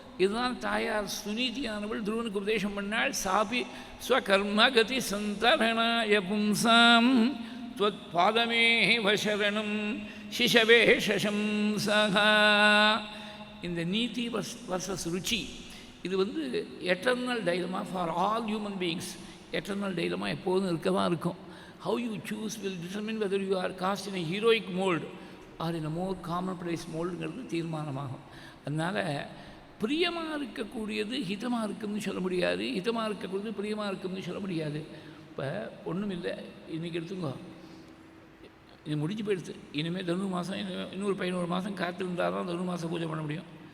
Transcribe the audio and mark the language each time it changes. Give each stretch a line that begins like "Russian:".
Tamil: இதுதான் தாயார் சுனீதியானவள் துருவனுக்கு உபதேசம் பண்ணாள்.
Sanskrit: சாபி ஸ்வகர்ம கதி சந்தரணாய பும்சாம் துவத் பாதமே வசரணம் சிஷவே சசம்சகா.
Tamil: இந்த நீதி வர்சஸ் ருச்சி இது
English: Eternal dilemma for all human beings.
Tamil: Eternal dilemma எப்போதும் இருக்க தான் இருக்கும்.
English: How you choose will determine whether you are cast in a heroic mold or in a more commonplace moldங்கிறது
Tamil: தீர்மானமாகும். அதனால் பிரியமாக இருக்கக்கூடியது ஹிதமாக இருக்கும்னு சொல்ல முடியாது, ஹிதமாக இருக்கக்கூடியது பிரியமாக இருக்கும்னு சொல்ல முடியாது. இப்போ ஒன்றும் இல்லை, இன்றைக்கி எடுத்துக்கோ, இது முடிஞ்சு போயிடுச்சு. இனிமேல் தனு மாதம் இன்னொரு 11 மாதம் காத்திருந்தால் தான் தனு மாதம் பூஜை பண்ண முடியும்.